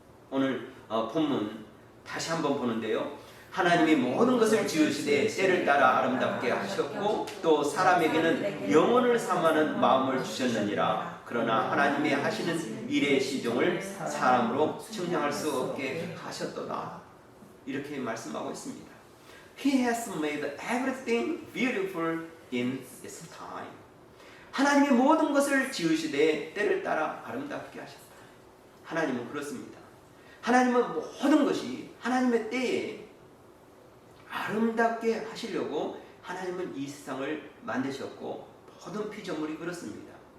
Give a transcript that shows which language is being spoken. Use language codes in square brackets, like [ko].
[ko] 오늘 본문 다시 한번 보는데요, 하나님이 모든 것을 지으시되 때를 따라 아름답게 하셨고 또 사람에게는 영혼을 삼하는 마음을 주셨느니라. 그러나 하나님의 하시는 일의 시종을 사람으로 측량할 수 없게 하셨도다 이렇게 말씀하고 있습니다. [en] He has made everything beautiful in its time. [ko] 하나님이 모든 것을 지으시되 때를 따라 아름답게 하셨다. 하나님은 그렇습니다. 하나님은 모든 것이 하나님의 때에 아름답게 하시려고 하나님은 이 세상을 만드셨고 모든 피조물이 그렇습니다.